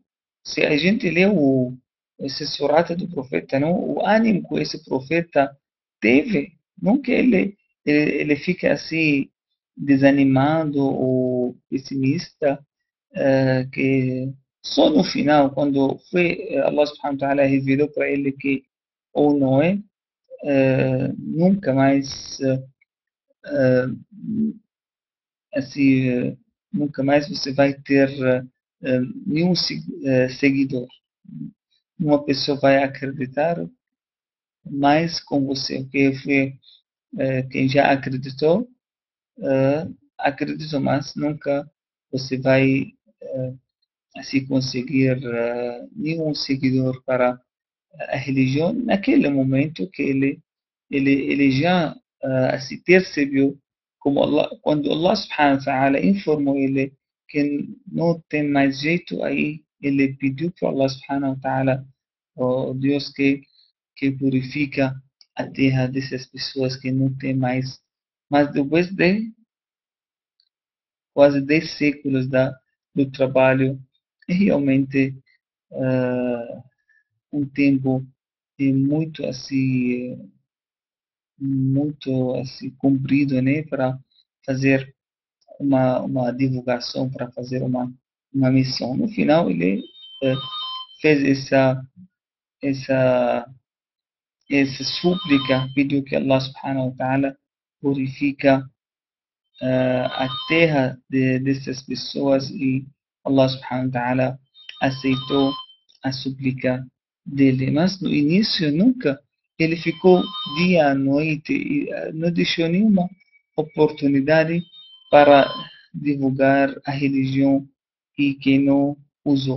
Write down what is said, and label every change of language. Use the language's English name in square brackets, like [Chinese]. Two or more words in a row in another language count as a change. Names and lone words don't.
[Portuguese] se a gente lê esse surata do profeta, não, o ânimo que esse profeta teve, não que ele fica assim desanimado ou pessimista, que só no final, quando foi [Arabic] الله سبحانه وتعالى [Portuguese] revelou para ele que ou não é, nunca mais assim, nunca mais você vai ter nenhum seguidor. Uma pessoa vai acreditar mais com você, porque foi quem já acreditou, acreditou, mas nunca você vai assim conseguir nenhum seguidor para a religião naquele momento que ele já se percebeu como Allah, quando [Arabic] الله سبحانه وتعالى [Portuguese] informou ele que não tem mais jeito, aí ele pediu para [Arabic] الله سبحانه وتعالى, [Portuguese] o Deus que purifica a terra dessas pessoas que não tem mais. Mas depois de quase 10 séculos do trabalho, realmente um tempo muito assim comprido, né, para fazer uma divulgação, para fazer uma missão. No final, ele eh, fez essa, essa súplica, pediu que [Arabic] الله سبحانه وتعالى [Portuguese] purifica a terra dessas pessoas e [Arabic] الله سبحانه وتعالى [Portuguese] aceitou a súplica dele. Mas no início nunca ele ficou dia e noite e não deixou nenhuma oportunidade para divulgar a religião e que não usou.